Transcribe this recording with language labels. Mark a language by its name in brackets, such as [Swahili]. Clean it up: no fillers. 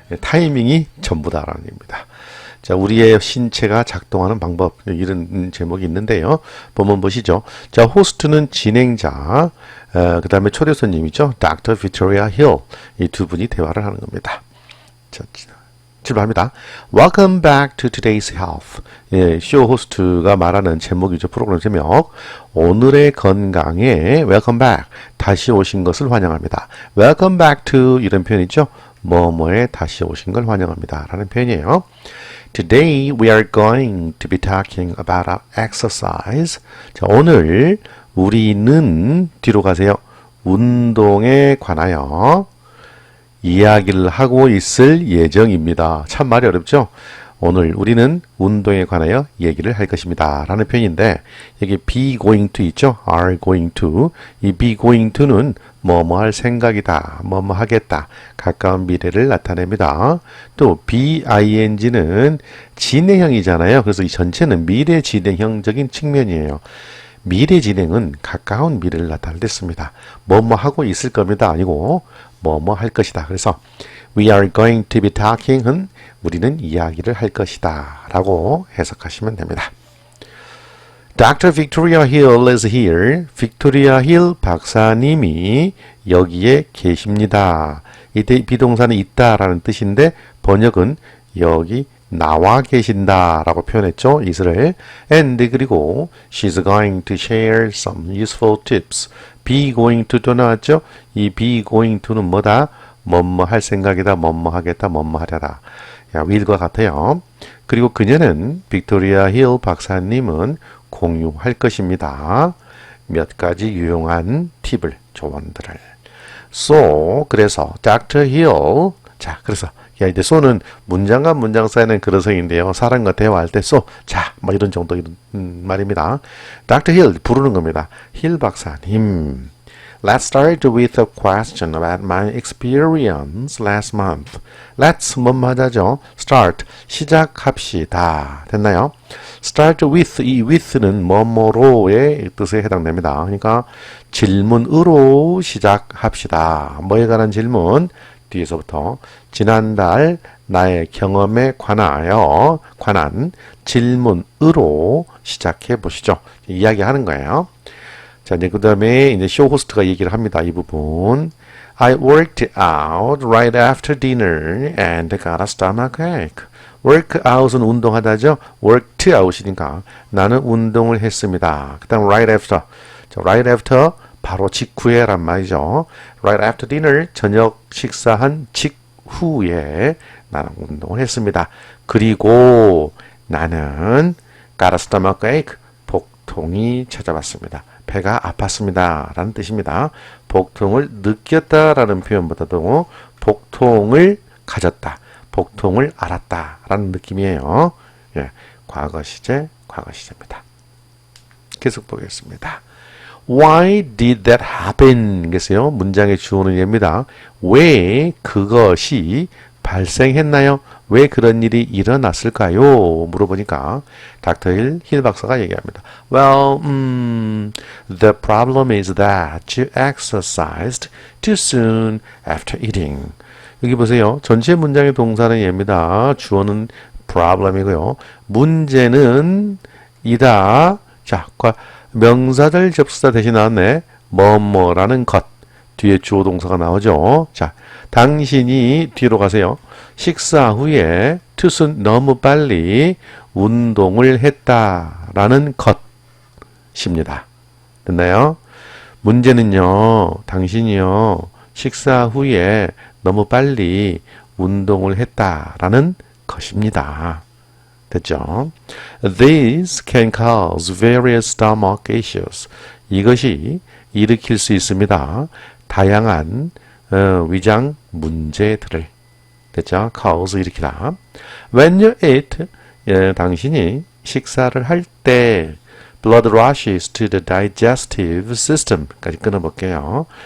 [Korean] 타이밍이 전부다라는 얘기입니다. 자, 우리의 신체가 작동하는 방법, 이런 제목이 있는데요. 본문 보시죠. 자, 호스트는 진행자, 그 다음에 초대 손님이죠. [English] Dr. Victoria Hill. [Korean] 이 두 분이 대화를 하는 겁니다. 자, 출발합니다. [English] Welcome back to today's health. [Korean] 예, 쇼 호스트가 말하는 제목이죠. 프로그램 제목. 오늘의 건강에 [English] Welcome back. [Korean] 다시 오신 것을 환영합니다. [English] Welcome back to [Korean] 이런 표현이죠. 뭐뭐에 다시 오신 걸 환영합니다. 라는 표현이에요. [English] Today we are going to be talking about exercise. [Korean] 자, 오늘 우리는 뒤로 가세요. 운동에 관하여 이야기를 하고 있을 예정입니다. 참 말이 어렵죠? 오늘 우리는 운동에 관하여 얘기를 할 것입니다. 라는 표현인데 여기 be going to 있죠? are going to. 이 be going to는 뭐뭐 할 생각이다. 뭐뭐 하겠다. 가까운 미래를 나타냅니다. 또 BING는 진행형이잖아요. 그래서 이 전체는 미래 진행형적인 측면이에요. 미래 진행은 가까운 미래를 나타낼 때 씁니다. 뭐뭐 하고 있을 겁니다. 아니고 뭐뭐 할 것이다. 그래서 [English] we are going to be talking [Korean] 은 우리는 이야기를 할 것이다. 라고 해석하시면 됩니다. Dr. [English] Victoria Hill is here. Victoria Hill [Korean] 박사님이 여기에 계십니다. 이때 비동사는 있다라는 뜻인데 번역은 여기 나와 계신다 라고 표현했죠. 이스라엘. [English] And 그리고 she's going to share some useful tips. [Korean] be going to도 나왔죠. 이 be going to는 뭐다? 뭐뭐 할 생각이다. 뭐뭐 하겠다. 뭐뭐 하려다. will과 같아요. 그리고 그녀는 빅토리아 힐 박사님은 공유할 것입니다. 몇 가지 유용한 팁을, 조언들을. So, 그래서 Dr. Hill, 자, 그래서 야, 이제 so는 문장과 문장 사이는 그러성인데요. 사람과 대화할 때 so, 자, 뭐 이런 정도 말입니다. Dr. Hill 부르는 겁니다. 힐 박사님. [English] Let's start with a question about my experience last month. [Korean] Let's 뭐뭐 하자죠. Start, 시작합시다. 됐나요? Start with, 이 with는 뭐뭐로의 뜻에 해당됩니다. 그러니까 질문으로 시작합시다. 뭐에 관한 질문? 뒤에서부터 지난달 나의 경험에 관한 질문으로 시작해 보시죠. 이야기하는 거예요. 자, 이제 그 다음에 이제 쇼 호스트가 얘기를 합니다. 이 부분. [English] I worked out right after dinner and got a stomachache. [Korean] work out은 운동하다죠. worked out이니까 나는 운동을 했습니다. 그 다음 right after. 자, right after 바로 직후에란 말이죠. [English] right after dinner [Korean] 저녁 식사한 직후에 나는 운동을 했습니다. 그리고 나는 got a stomachache. 복통이 찾아왔습니다. 배가 아팠습니다. 라는 뜻입니다. 복통을 느꼈다라는 표현보다도 복통을 가졌다. 복통을 알았다. 라는 느낌이에요. 예, 과거 시제, 과거 시제입니다. 계속 보겠습니다. [English] Why did that happen? [Korean] 겠어요. 문장의 주어는 얘입니다. 왜 그것이 발생했나요? 왜 그런 일이 일어났을까요? 물어보니까 닥터 힐 박사가 얘기합니다. [English] Well, the problem is that you exercised too soon after eating. [Korean] 여기 보세요. 전체 문장의 동사는 얘입니다. 주어는 problem이고요. 문제는 이다. 자, 명사절 접수사 대신 나왔네. 뭐뭐라는 것. 뒤에 주어 동사가 나오죠. 자, 당신이 뒤로 가세요. 식사 후에 too soon 너무 빨리 운동을 했다라는 것입니다. 됐나요? 문제는요. 당신이요. 식사 후에 너무 빨리 운동을 했다라는 것입니다. 됐죠? [English] This can cause various stomach issues. [Korean] 이것이 일으킬 수 있습니다. 다양한 위장 문제들을. 됐죠? cause 일으키다. [English] When you eat, [Korean] 당신이 식사를 할 때 [English] blood rushes to the digestive system [Korean] 까지 끊어볼게요.